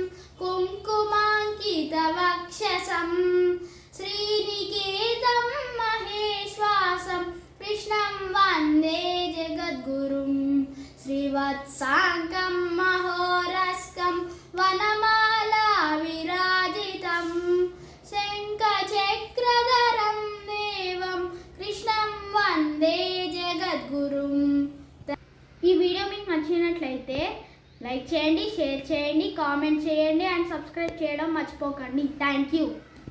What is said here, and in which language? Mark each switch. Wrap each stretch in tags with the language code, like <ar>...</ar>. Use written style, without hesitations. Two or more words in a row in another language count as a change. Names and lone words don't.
<sa>कुङ्कुमाङ्कितवक्षसं श्रीनिकेतं महेश्वासं कृष्णं वन्दे जगद्गुरुं श्रीवत्साङ्कं महोरस्कं वनमाला विराजितं शङ्खचक्रधरं देवं कृष्णं वन्दे जगद्गुरुं।</sa> <te>ఈ వీడియో మీకు నచ్చినట్లయితే లైక్ చేయండి, షేర్ చేయండి, కామెంట్ చేయండి</te> <en>and subscribe</en> <te>చేయడం మర్చిపోకండి.</te> <en>thank you.</en>